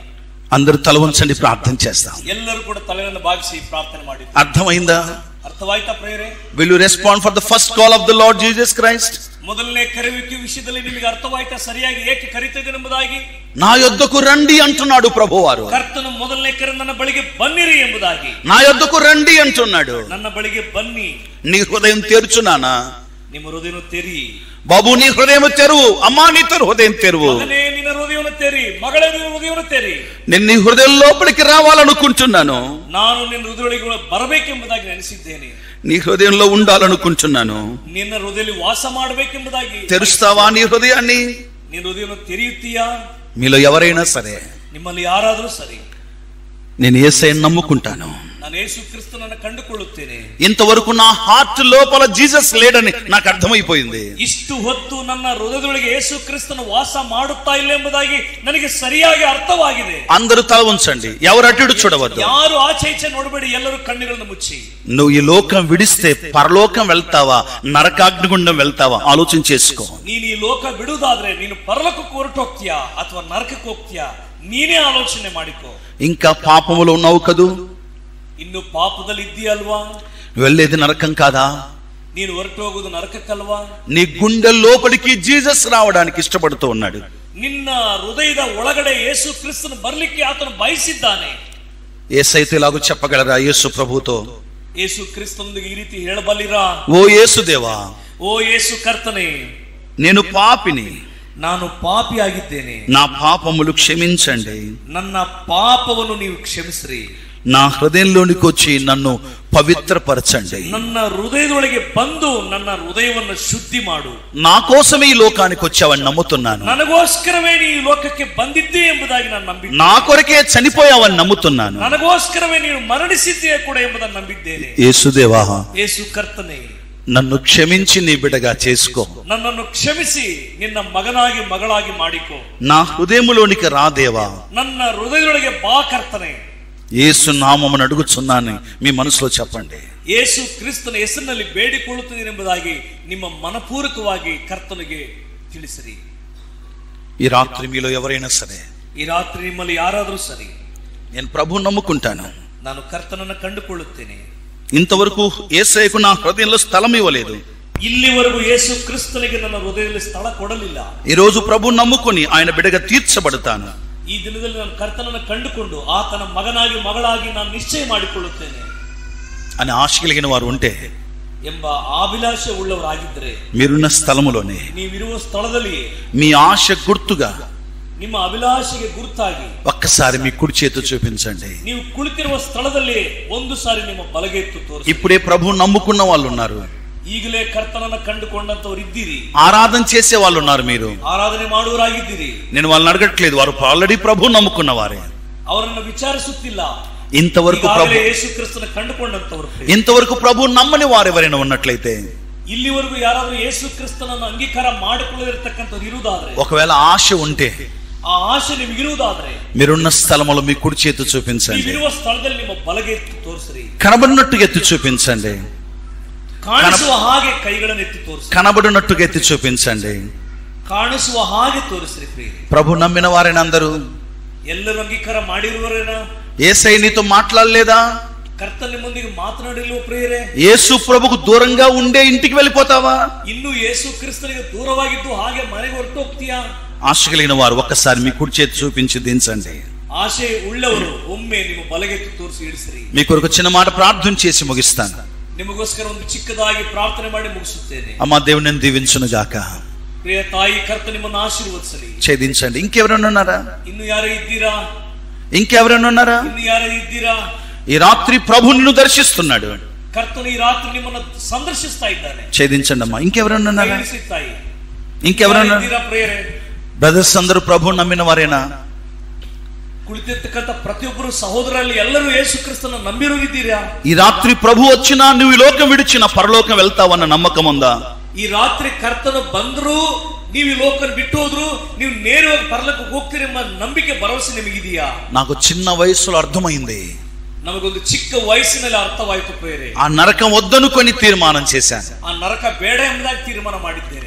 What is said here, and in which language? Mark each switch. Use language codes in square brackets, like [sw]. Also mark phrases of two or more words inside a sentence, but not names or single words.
[te] అందరూ తల వంచండి, ప్రార్థన చేస్తాం. [kn] ಎಲ್ಲರೂ ಕೂಡ ತಲೆಯನ್ನು ಬಾಗಿಸಿ ಪ್ರಾರ್ಥನೆ ಮಾಡಿ. [te] అర్థమైందా? [kn] ಅರ್ಥವಾಯ್ತಾ ಪ್ರೇರೆ? [en] Will you respond for the first call of the Lord Jesus Christ? [kn] ಮೊದಲನೇ ಕರೆಯುವಿಕೆ ವಿಷಯದಲ್ಲಿ ನಿಮಗೆ ಅರ್ಥವಾಯ್ತಾ? ಸರಿಯಾಗಿ ಏಕೆ ಕರೀತಿದ್ದೇನೆ ಎಂಬುದಾಗಿ. [te] నా యొద్దకు రండి అంటున్నాడు ప్రభువారు. [kn] ಕರ್ತನು ಮೊದಲನೇ ಕರೆ ನನ್ನ ಬಳಿಗೆ ಬನ್ನಿರಿ ಎಂಬುದಾಗಿ. [te] నా యొద్దకు రండి అంటున్నాడు. [kn] ನನ್ನ ಬಳಿಗೆ ಬನ್ನಿ. [te] నీ హృదయం తెరుచునానా? [kn] ನಿಮ್ಮ ಹೃದಯವನ್ನು ತೆರಿ. [te] బాబు నీ హృదయం తెరువు, అమ్మా నీ హృదయం తెరువు. [kn] ಮಗನೇ ನಿನ್ನ ಹೃದಯವನ್ನು ತೆರಿ, ಮಗಳೇ ನಿನ್ನ ಹೃದಯವನ್ನು ತೆರಿ. [te] నేను నీ హృదయం లోపలికి రావాలనుకుంటున్నాను. [kn] ನಾನು ನಿನ್ನ ಹೃದಯದೊಳಗೆ ಬರಬೇಕೆಂಬುದಾಗಿ ನೆನೆಸಿದ್ದೇನೆ. [te] నీ హృదయంలో ఉండాలనుకుంటున్నాను. [kn] ನಿನ್ನ ಹೃದಯದಲ್ಲಿ ವಾಸ ಮಾಡಬೇಕೆಂಬುದಾಗಿ. [te] తెరుస్తావా నీ హృదయాన్ని? [kn] ನಿನ್ನ ಹೃದಯವನ್ನು ತೆರೆಯುತ್ತೀಯಾ? [te] మీలో ఎవరైనా సరే, [kn] ನಿಮ್ಮಲ್ಲಿ ಯಾರಾದರೂ ಸರಿ, [te] నేను యేసయ్యను నమ్ముకుంటాను, [kn] ನಾನು యేసు క్రీస్తుನನ್ನು ಕಂಡುಕೊಳ್ಳುತ್ತೇನೆ. [te] ఇంతవరకు నా హార్ట్ లోపల జీసస్ లేడని నాకు అర్థమైపోయింది. [kn] ಇಷ್ಟು ಹೊತ್ತು ನನ್ನ ಹೃದಯದೊಳಗೆ ಯೇಸು ಕ್ರಿಸ್ತನು ವಾಸ ಮಾಡುತ್ತಾ ಇಲ್ಲ ಎಂಬುದಾಗಿ ನನಗೆ ಸರಿಯಾಗಿ ಅರ್ಥವಾಗಿದೆ. [te] అందరూ తల ఉంచండి, ఎవరు అటు ఇటు చూడవద్దు. [kn] ಯಾರು ಆಚೆ ಈಚೆ ನೋಡಬೇಡಿ, ಎಲ್ಲರೂ ಕಣ್ಣುಗಳನ್ನು ಮುಚ್ಚಿ. [te] నువ్వు ఈ లోకం విడిస్తే పరలోకం వెళ్తావా, నరకాగ్నిగుండం వెళ్తావా ఆలోచన చేసుకో. [kn] ನೀನು ಈ ಲೋಕ ಬಿಡುವುದಾದ್ರೆ ನೀನು ಪರಲೋಕಕ್ಕೆ ಹೊರಟು ಹೋಗ್ತೀಯಾ ಅಥವಾ ನರಕಕ್ಕೆ ಹೋಗ್ತೀಯಾ, ನೀನೇ ಆಲೋಚನೆ ಮಾಡಿಕೋ. [te] ఇంకా పాపములో ఉన్నావు కదూ, [kn] ಇನ್ನು ಪಾಪದಲ್ಲಿ ಇದ್ದೀಯಲ್ವಾ? [te] వెళ్ళేది నరకం కాదా? [kn] ನೀನು ಹೊರಟು ಹೋಗುದು ನರಕಕ್ಕಲ್ವಾ? [te] నీ గుండె లోపలికి జీసస్ రావడానికి ఇష్టపడుతూ ఉన్నాడు. [kn] ನಿನ್ನ ಹೃದಯದ ಒಳಗಡೆ ಯೇಸು ಕ್ರಿಸ್ತನು ಬರ್ಲಿಕ್ಕೆ ಆತನು ಬಯಸಿದ್ದಾನೆ. [te] యేసయ్యతో ఇలాగూ చెప్పగలరా? యేసు ప్రభుతో [kn] ಯೇಸು ಕ್ರಿಸ್ತನೊಂದಿಗೆ ಈ ರೀತಿ ಹೇಳಬಲ್ಲಿರಾ? [te] ఓ యేసుదేవా, [kn] ಓ ಯೇಸು ಕರ್ತನೇ, [te] నేను పాపిని, [kn] ನಾನು ಪಾಪಿಯಾಗಿದ್ದೇನೆ, [te] నా పాపములు క్షమించండి, [kn] ನನ್ನ ಪಾಪವನ್ನು ನೀವು ಕ್ಷಮಿಸ್ರಿ, [te] నా హృదయంలోనికి వచ్చి నన్ను పవిత్రపరచండి, [kn] ನನ್ನ ಹೃದಯದೊಳಗೆ ಬಂದು ನನ್ನ ಹೃದಯವನ್ನು ಶುದ್ಧಿ ಮಾಡು. [te] నా కోసమే ఈ లోకానికి వచ్చావని నమ్ముతున్నాను, [kn] ನನಗೋಸ್ಕರವೇ ನೀ ಈ ಲೋಕಕ್ಕೆ ಬಂದಿದ್ದೆ ಎಂಬುದಾಗಿ ನಾನು ನಂಬಿದ್ದೇನೆ, [te] నా కొరకే చనిపోయావని నమ్ముతున్నాను, [kn] ನನಗೋಸ್ಕರವೇ ನೀನು ಮರಣಿಸಿದ್ದೀಯ ಕೂಡ ಎಂಬುದನ್ನು ನಂಬಿದ್ದೇನೆ. [te] యేసుదేవా, [kn] ಯೇಸು ಕರ್ತನೇ, [te] నన్ను క్షమించి నీ బిడ్డగా చేసుకో, [kn] ನನ್ನನ್ನು ಕ್ಷಮಿಸಿ ನಿನ್ನ ಮಗನಾಗಿ ಮಗಳಾಗಿ ಮಾಡಿಕೋ, [te] నా హృదయములోనికి రా దేవా, [kn] ನನ್ನ ಹೃದಯದೊಳಗೆ ಬಾ ಕರ್ತನೆ. [te] యేసు నామమును అడుగుచున్నాను మీ మనసులో చెప్పండి. [kn] ಯೇಸು ಕ್ರಿಸ್ತನ ಹೆಸರಿನಲ್ಲಿ ಬೇಡಿಕೊಳ್ಳುತ್ತಿದ್ದೇನೆ ಎಂಬುದಾಗಿ ನಿಮ್ಮ ಮನಪೂರ್ವಕವಾಗಿ ಕರ್ತನಿಗೆ ತಿಳಿಸಿರಿ. [te] ఈ రాత్రి మీలో ఎవరైనా సరే, [kn] ಈ ರಾತ್ರಿ ನಿಮ್ಮಲ್ಲಿ ಯಾರಾದರೂ ಸರಿ, [te] నేను ప్రభువును నమ్ముకుంటాను, [kn] ನಾನು ಕರ್ತನನ್ನು ಕಂಡುಕೊಳ್ಳುತ್ತೇನೆ, [te] ఇంతవరకు యేసయ్యకు నా హృదయంలో స్థలం ఇవ్వలేదు, [kn] ಇಲ್ಲಿವರೆಗೂ ಯೇಸು ಕ್ರಿಸ್ತನಿಗೆ ನನ್ನ ಹೃದಯದಲ್ಲಿ ಸ್ಥಳ ಕೊಡಲಿಲ್ಲ, [te] ఈ రోజు ప్రభువును నమ్ముకుని ఆయన బిడ్డగా తీర్చబడతాను, [kn] ಈ ದಿನದಲ್ಲಿ ನಾನು ಕರ್ತನನ್ನು ಕಂಡುಕೊಂಡು ಆತನ ಮಗನಾಗಿ ಮಗಳಾಗಿ ನಾನು ನಿಶ್ಚಯ ಮಾಡಿಕೊಳ್ಳುತ್ತೇನೆ [te] అని ఆశ కలిగిన వారు ఉంటే, [kn] ಎಂಬ ಅಭಿಲಾಷೆ ಉಳ್ಳವರಾಗಿದ್ದರೆ, [te] మీరున్న స్థలములోనే [kn] ನೀವಿರುವ ಸ್ಥಳದಲ್ಲಿ [te] మీ ఆశ గుర్తుగా [kn] ನಿಮ್ಮ ಅಭಿಲಾಷೆಗೆ ಗುರುತಾಗಿ [te] ఒక్కసారి మీ కుడి చేతి చూపించండి. [kn] ನೀವು ಕುಳಿತಿರುವ ಸ್ಥಳದಲ್ಲಿ ಒಂದು ಸಾರಿ ನಿಮ್ಮ ಬಲಗೆತ್ತು ತೋರಿಸಿ. [te] ఇప్పుడే ప్రభువు నమ్ముకున్న వాళ్ళు ఉన్నారు, [kn] ಈಗಲೇ ಕರ್ತನನ್ನ ಕಂಡುಕೊಂಡಂತವ್ರು ಇದ್ದೀರಿ, [te] ఆరాధన చేసే వాళ్ళు ఉన్నారు, మీరు [kn] ಆರಾಧನೆ ಮಾಡುವರಾಗಿದ್ದೀರಿ. [te] నేను వాళ్ళని అడగట్లేదు, వారు ఆల్రెడీ ప్రభు నమ్ముకున్న వారే. [kn] ಅವರನ್ನು ವಿಚಾರಿಸುತ್ತಿಲ್ಲ, [te] ఇంతవరకు ప్రభు [kn] ಯೇಸು ಕ್ರಿಸ್ತನ ಕಂಡುಕೊಂಡಂತವರು. [te] ఇంతవరకు ప్రభు నమ్మని వారు ఎవరైనా ఉన్నట్లయితే, [kn] ಇಲ್ಲಿವರೆಗೂ ಯಾರಾದ್ರೂ ಯೇಸು ಕ್ರಿಸ್ತನನ್ನು ಅಂಗೀಕಾರ ಮಾಡಿಕೊಳ್ಳದಿರತಕ್ಕಂಥವ್ರು ಇರುವುದಾದ್ರೆ, [te] ఒకవేళ ఆశ ఉంటే [kn] ಆ ಆಶೆ ನಿಮಗಿರುವುದಾದ್ರೆ, [te] మీరున్న స్థలంలో మీ కుడి చేతి చూపించండి, [kn] ನೀವಿರುವ ಸ್ಥಳದಲ್ಲಿ ನಿಮ್ಮ ಬಲಗೆತ್ತು ತೋರಿಸ್ರಿ, [te] కనబడినట్టుగా ఎత్తి చూపించండి, [kn] ಕಾಣಿಸುವ ಹಾಗೆ ಕೈಗಳನ್ನು ಎತ್ತಿ ತೋರಿಸಿ, [te] కనబడినట్టుగా ఎత్తి చూపించండి. [kn] ಕಾಣಿಸುವ ಹಾಗೆ ತೋರಿಸ್ರಿ ಪ್ರಿಯರೇ. [te] ప్రభు నమ్మిన వారైనా అందరూ [kn] ಎಲ್ಲರೂ ಅಂಗೀಕಾರ ಮಾಡಿರುವರೇನಾ? [te] యేసయ్య నీతో మాట్లాడలేదా? [kn] ಕರ್ತನ ಮುಂದಿಗೆ ಮಾತನಾಡಿಲ್ವ ಪ್ರಿಯರೇ? [te] యేసు ప్రభుకు దూరంగా ఉండే ఇంటికి వెళ్ళిపోతావా? [kn] ಇನ್ನು ಯೇಸು ಕ್ರಿಸ್ತನಿಗೆ ದೂರವಾಗಿದ್ದು ಹಾಗೆ ಮನೆಗೆ ಹೊರಟು ಹೋಗ್ತೀಯಾ? [te] ఆశ కలిగిన వారు ఒక్కసారి మీ కుడి చేతి చూపించి దించండి. [kn] ಆಶೆ ಉಳ್ಳವರು ಒಮ್ಮೆ ನಿಮ್ಮ ಬಲಗೆತ್ತು ತೋರಿಸಿ ಇಳಿಸಿರಿ. [te] మీ కొరకు చిన్న మాట ప్రార్థన చేసి ముగిస్తాను. [kn] ನಿಮಗೋಸ್ಕರ ಒಂದು ಚಿಕ್ಕದಾಗಿ ಪ್ರಾರ್ಥನೆ ಮಾಡಿ ಮುಗಿಸುತ್ತೇನೆ. [te] అమ్మ దేవుని నేను దీవించును గాక. [kn] ಪ್ರಿಯ ತಾಯಿ, ಕರ್ತ ನಿಮ್ಮನ್ನು ಆಶೀರ್ವದಿಸಲಿ. [te] ఛేదించండి. ఇంకెవరైనా ఉన్నారా? [kn] ಇನ್ನು ಯಾರು ಇದ್ದೀರಾ? [te] ఇంకెవరైనా ఉన్నారా? [kn] ಇನ್ನು ಯಾರು ಇದ್ದೀರಾ? [te] ఈ రాత్రి ప్రభు నిన్ను దర్శిస్తున్నాడు. [kn] ಕರ್ತನು ಈ ರಾತ್ರಿ ನಿಮ್ಮನ್ನು ಸಂದರ್ಶಿಸ್ತಾ ಇದ್ದಾನೆ. [te] ఛేదించండి అమ్మా. ఇంకెవరైనా ఉన్నారా? [kn] ತಾಯಿ, [te] ఇంకెవరైనా [kn] ಇದ್ದೀರಾ ಪ್ರಿಯರೇ? [te] బ్రదర్స్ అందరూ ప్రభు నమ్మిన వారేనా? [kn] ಕುಳಿತಿರ್ತಕ್ಕಂಥ ಪ್ರತಿಯೊಬ್ಬರು ಸಹೋದರಲ್ಲಿ ಎಲ್ಲರೂ ಯೇಸು ಕ್ರಿಸ್ತನ ನಂಬಿರೋಗಿದ್ದೀರಾ? [te] ఈ రాత్రి ప్రభు వచ్చినా నువ్వు ఈ లోకం విడిచిన పరలోకం వెళ్తావన్న నమ్మకం ఉందా? [kn] ಈ ರಾತ್ರಿ ಕರ್ತನು ಬಂದ್ರು, ನೀವು ಈ ಲೋಕ ಬಿಟ್ಟು ಹೋದ್ರು, ನೀವು ನೇರವಾಗಿ ಪರಲೋಕಕ್ಕೆ ಹೋಗ್ತೀರಿ ಎಂಬ ನಂಬಿಕೆ ಭರವಸೆ ನಿಮಗಿದೆಯಾ? [te] నాకు చిన్న వయసులో అర్థమైంది. [kn] ನಮಗೊಂದು ಚಿಕ್ಕ ವಯಸ್ಸಿನಲ್ಲಿ ಅರ್ಥವಾಯಿತು ಪ್ರಿಯರೇ. [te] ఆ నరకం వద్దనుకొని తీర్మానం చేశాను. [kn] ಆ ನರಕ ಬೇಡ ಎಂಬುದಾಗಿ ತೀರ್ಮಾನ ಮಾಡಿದ್ದೇನೆ.